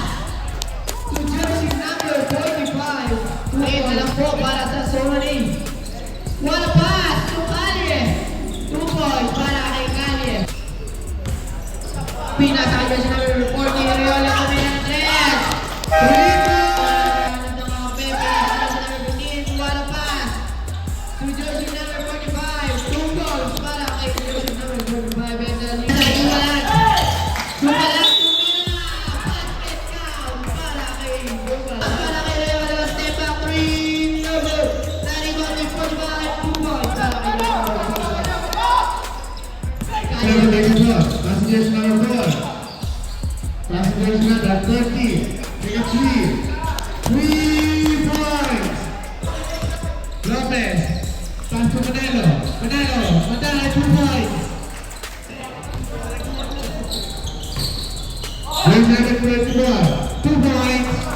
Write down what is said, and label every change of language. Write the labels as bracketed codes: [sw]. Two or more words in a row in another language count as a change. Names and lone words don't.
[en] To jersey number 45, 2 points [tl] po para sa [en] Somane. What a pass to Kalye! 2 points [tl] para kay [en] Kalye. [tl] Pinasa kay [en] jersey number [tl] 40, Riola Camila ng 3. [en] 3 points! [tl] Ng mga [en] Pepe, jersey number 15, what a pass! To jersey number 45, 2 points [tl] para kay [en] jersey number 45. And then, [tl] Bumalag, tumira! [en] Basket count [tl] para kay [en] Bumalag. [tl] Para kay Riola, [en] step back 3, no good. [tl] Naribang ni 45, 2 points para kay Riola. [en] Passengers number 4. Passengers number 30. Take a 3 points. Lopez. Pass to Manalo. Manalo 2 points. Jersey number 21. 2 points.